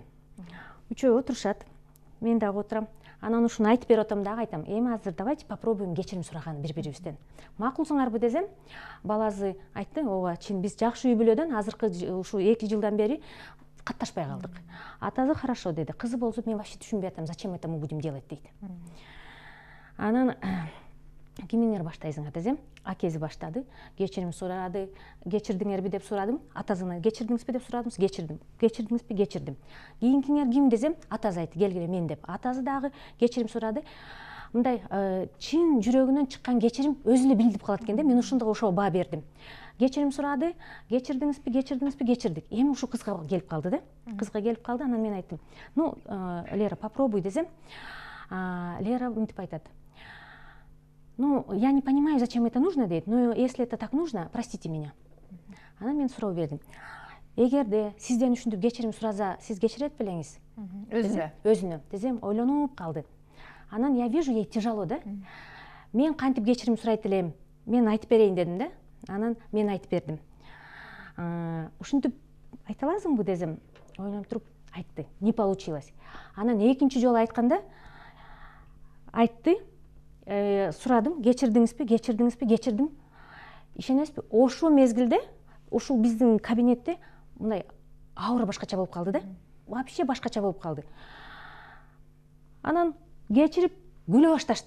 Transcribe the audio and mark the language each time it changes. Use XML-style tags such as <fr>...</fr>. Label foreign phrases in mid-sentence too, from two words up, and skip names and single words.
<ky>Үчөө отурушат. Мен дагы отурам. Анан ушуну айтып берип атам дагы айтам. Эми азыр</ky> <ru>давайте попробуем</ru> <ky>кечирим сураганы бири-бирибизден. Макулсуңарбы десем, баласы айтты, ооба, чын биз жакшы үй бүлөдөн азыркы ушу 2 жылдан бери катташпай калдык. Атасы хорошо деди. Кызы болсо мен вообще түшүнбөй атам,</ky> <ru>зачем это мы будем делать дейт.</ru> <ky>Анан кимиңер баштайсыңар десем, акези баштады, кечирим сурады, кечирдиңерби деп сурадым, атасына кечирдиңизби деп сурадым, кечирдиңизби, кечирдим. Кийинкиңер ким десем, атасы айтты, келгиле мен деп. Атасы дагы кечирим сурады. Мындай чын жүрөгүнөн чыккан кечирим өзү эле билип калат экен да, мен ошондо ошого баа бердим. Кечирим сурады, кечирдик. Эми ушу кызга келип калды да. Кызга келип калды, анан мен айттым. Ну, Лера, попробуй десем, Лера мынтип айтат.</ky> <ru>Ну, я не понимаю, зачем это нужно, дейт, но если это так нужно, простите меня.</ru> <ky>Анан мен суроо бердим. Эгерде сизден ушинтип кечирим сураза, сиз кечирет белеңиз? Өзүнө. Десем, ойлонуп калды. Анан</ky> <ru>я вижу, ей тяжело, да?</ru> <ky>Мен кантип кечирим сурайт элем, мен айтып берейин дедим да. Анан мен айтып бердим. Ушинтип айта аласыңбы десем, ойлонуп туруп айтты.</ky> <ru>Не получилось.</ru> <ky>Анан экинчи жолу айтканда айтты. Сурадым, кечирдим. Ишенесизби, ошол мезгилде, ушул биздин кабинетте мындай аура башкача болуп калды да. Вообще башкача болуп калды. Анан кечирип күлө башташты.</ky>